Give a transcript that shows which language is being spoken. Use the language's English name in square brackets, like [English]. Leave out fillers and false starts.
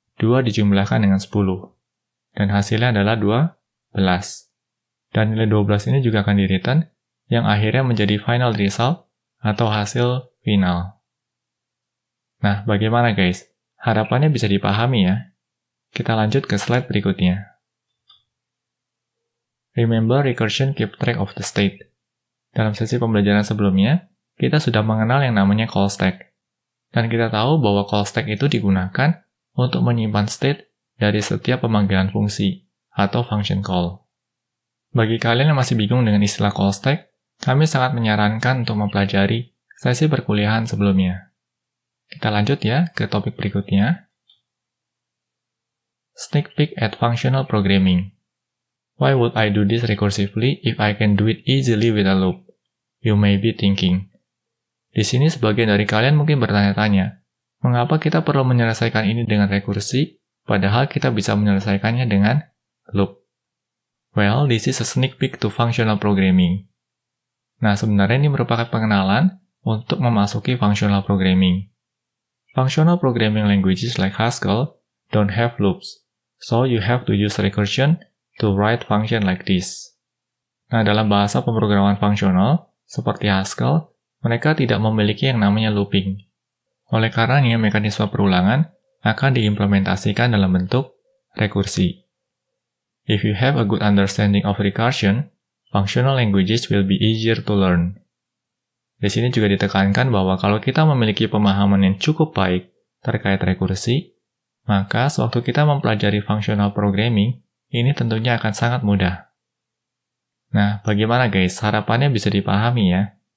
[Indonesian] 2 dijumlahkan dengan 10. Dan hasilnya adalah 12. Dan nilai 12 ini juga akan di-return, yang akhirnya menjadi final result atau hasil final. Nah, bagaimana guys? Harapannya bisa dipahami ya. Kita lanjut ke slide berikutnya. [English] Remember, recursion keep track of the state. [Indonesian] Dalam sesi pembelajaran sebelumnya, kita sudah mengenal yang namanya call stack. Dan kita tahu bahwa call stack itu digunakan untuk menyimpan state dari setiap pemanggilan fungsi atau function call. Bagi kalian yang masih bingung dengan istilah call stack, kami sangat menyarankan untuk mempelajari sesi perkuliahan sebelumnya. Kita lanjut ya ke topik berikutnya. [English] Sneak peek at functional programming. Why would I do this recursively if I can do it easily with a loop? You may be thinking. [Indonesian] Di sini sebagian dari kalian mungkin bertanya-tanya, mengapa kita perlu menyelesaikan ini dengan rekursi, padahal kita bisa menyelesaikannya dengan loop? [English] Well, this is a sneak peek to functional programming. [Indonesian] Nah, sebenarnya ini merupakan pengenalan untuk memasuki functional programming. [English] Functional programming languages like Haskell don't have loops, so you have to use recursion to write function like this. [Indonesian] Nah, dalam bahasa pemrograman fungsional, seperti Haskell, mereka tidak memiliki yang namanya looping. Oleh karenanya, mekanisme perulangan akan diimplementasikan dalam bentuk rekursi. [English] If you have a good understanding of recursion, functional languages will be easier to learn. [Indonesian] Di sini juga ditekankan bahwa kalau kita memiliki pemahaman yang cukup baik terkait rekursi, maka sewaktu kita mempelajari functional programming, ini tentunya akan sangat mudah. Nah, bagaimana guys? Harapannya bisa dipahami ya.